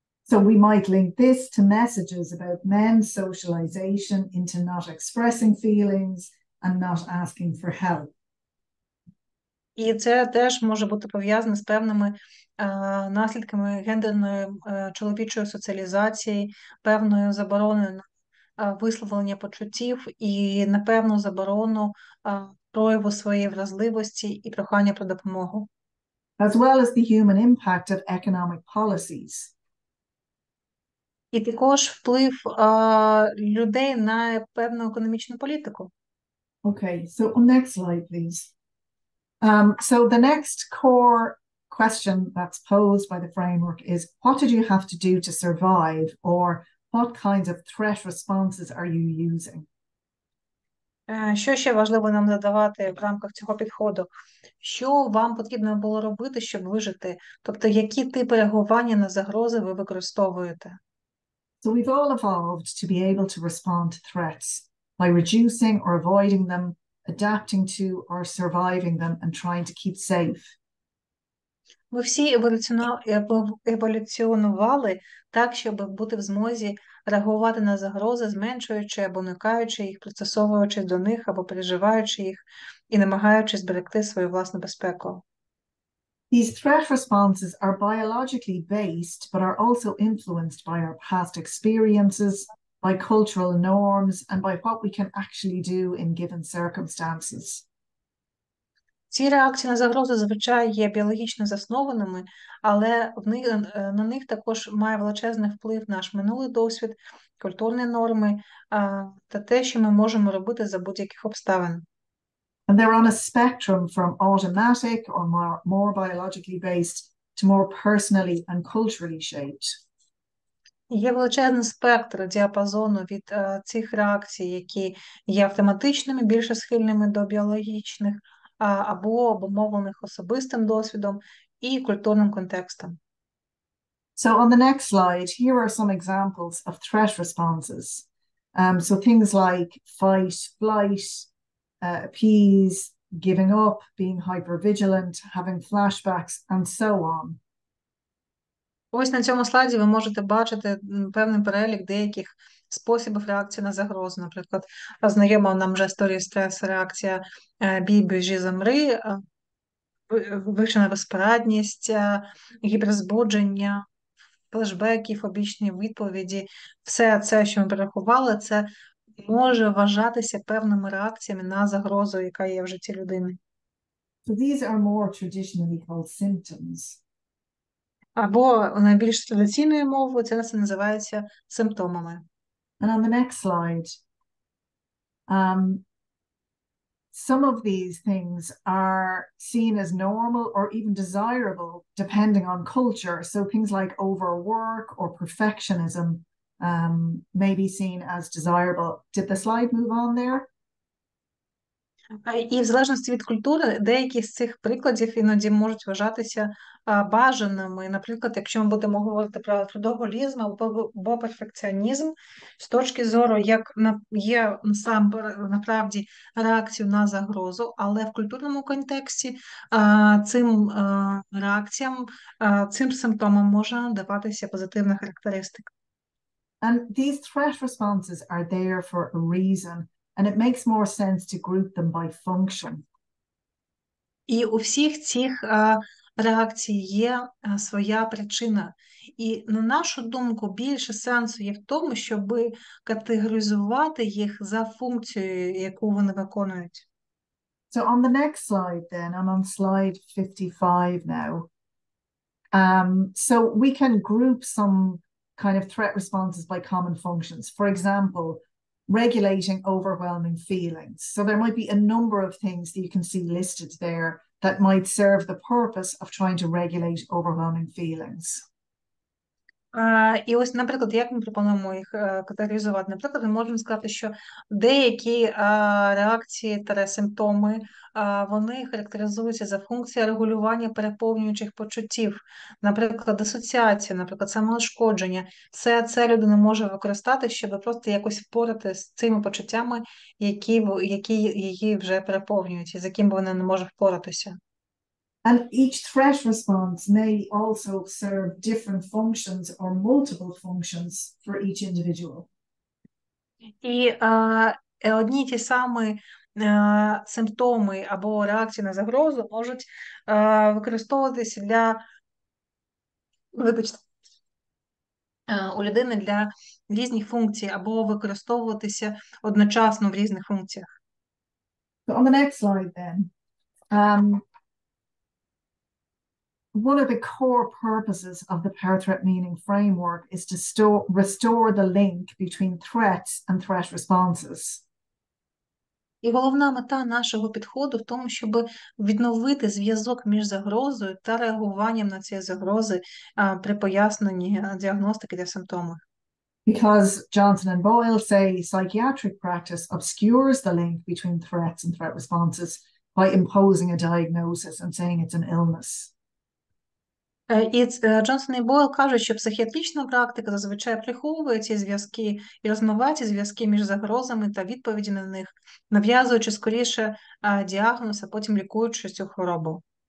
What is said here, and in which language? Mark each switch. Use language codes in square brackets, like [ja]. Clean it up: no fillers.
[en] So we might link this to messages about men's socialization into not expressing feelings and not asking for help. [uk] І це теж може бути пов'язане з певними наслідками гендерної чоловічої соціалізації, певною забороною на висловлення почуттів і на певну заборону прояву своєї вразливості і прохання про допомогу. [en] As well as the human impact of economic policies. [uk] І також вплив людей на певну економічну політику. [en] Okay, so next slide, please. So the next core question that's posed by the framework is, what did you have to do to survive, or what kinds of threat responses are you using? [uk] Що ще важливо нам задавати в рамках цього підходу? Що вам потрібно було робити, щоб вижити? Тобто, які типи реагування на загрози ви використовуєте? [en] So we've all evolved to be able to respond to threats by reducing or avoiding them, adapting to or surviving them, and trying to keep safe. [uk] Ми всі еволюціонували так, щоб бути в змозі реагувати на загрози, зменшуючи або уникаючи їх, пристосовуючись до них або переживаючи їх і намагаючись зберегти свою власну безпеку. [en] These threat responses are biologically based, but are also influenced by our past experiences, by cultural norms, and by what we can actually do in given circumstances. [uk] Ці реакції на загрози, звичайно, є біологічно заснованими, але на них також має величезний вплив наш минулий досвід, культурні норми та те, що ми можемо робити за будь-яких обставин. [en] And they're on a spectrum from automatic or more biologically based to more personally and culturally shaped. [uk] Є величезний спектр діапазону від цих реакцій, які є автоматичними, більше схильними до біологічних, або обумовлених особистим досвідом і культурним контекстом. [en] So on the next slide, here are some examples of threat responses. So things like fight, flight, appease, giving up, being hypervigilant, having flashbacks, and so on. [uk] Ось на цьому слайді ви можете бачити певний перелік деяких способів реакції на загрозу. Наприклад, знайома нам вже історія стресу, реакція бій, біжи, замри, вивчена безпорадність, гіперзбудження, флешбеки, фобічні відповіді. Все це, що ми перерахували, це може вважатися певними реакціями на загрозу, яка є в житті людини. [en] So these are more traditionally called symptoms. [uk] Або найбільш традиційною мовою це називається симптомами. [en] And on the next slide, some of these things are seen as normal or even desirable depending on culture. So things like overwork or perfectionism may be seen as desirable. Did the slide move on there? [uk] І в залежності від культури, деякі з цих прикладів іноді можуть вважатися бажаними. Наприклад, якщо ми будемо говорити про трудоголізм або перфекціонізм, з точки зору, як є насправді реакцію на загрозу, але в культурному контексті цим реакціям, цим симптомам може надаватися позитивна характеристика. [en] And these threat responses are there for a reason. And it makes more sense to group them by function. [uk] І у всіх цих реакцій є своя причина. І, на нашу думку, більше сенсу є в тому, щоб категоризувати їх за функцією, яку вони виконують. [en] So on the next slide then, and on slide 55 now, so we can group some kind of threat responses by common functions. For example, regulating overwhelming feelings. So there might be a number of things that you can see listed there that might serve the purpose of trying to regulate overwhelming feelings. [uk] І ось, наприклад, як ми пропонуємо їх категоризувати? Наприклад, ми можемо сказати, що деякі реакції та симптоми, вони характеризуються за функцією регулювання переповнюючих почуттів, наприклад, дисоціація, наприклад, самоушкодження. Все це людина може використати, щоб просто якось впорати з цими почуттями, які її вже переповнюють, і з якими вона не може впоратися. [en] And each threat response may also serve different functions or multiple functions for each individual. [uk] І одні ті самі симптоми або реакції на загрозу можуть використовуватися у людини для різних функцій або використовуватися одночасно в різних функціях. [en] So on the next slide then, one of the core purposes of the power threat meaning framework is to restore the link between threats and threat responses. [uk] І головна мета нашого підходу в тому, щоб відновити зв'язок між загрозою та реагуванням на ці загрози при поясненні діагностики та симптомів. [en] Because Johnson and Boyle say psychiatric practice obscures the link between threats and threat responses by imposing a diagnosis and saying it's an illness. [uk] І Джонсон і Бойл кажуть, що психіатрична практика зазвичай приховує ці зв'язки і розмиває ці зв'язки між загрозами та відповіді на них, нав'язуючи скоріше діагноз, а потім лікуючи цю хворобу.